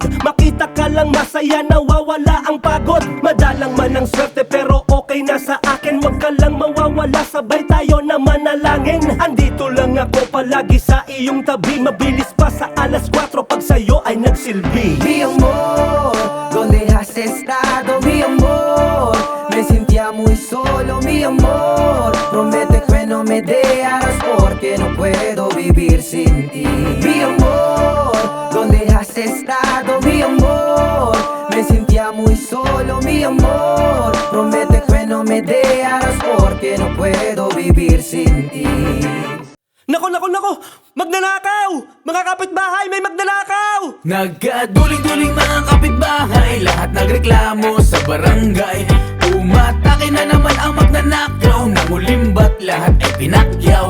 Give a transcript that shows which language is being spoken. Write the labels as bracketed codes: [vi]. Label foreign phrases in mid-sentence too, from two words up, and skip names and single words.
[tl] Makita ka lang masaya, nawawala ang pagod. Madalang man ang swerte pero okay na sa akin. Huwag ka lang mawawala, sabay tayo na manalangin. Andito lang ako palagi sa iyong tabi. Mabilis pa sa alas 4 pag sa'yo ay nagsilbi. [es] Mi amor, ¿dónde has estado, mi amor? Me sentía muy solo, mi amor. Promete que no me dejarás porque no puedo vivir sin ti. Mi amor, ¿dónde has estado, mi amor? Me sentía muy solo, mi amor. Promete que no me dejarás porque no puedo vivir sin ti. [tl] Nako! Magnanakaw! Mga kapitbahay, may magnanakaw! Nagkaduling-duling mga kapitbahay, lahat nagreklamo sa barangay. Umatake na naman ang magnanakaw, nangulimbat lahat ay pinakyaw.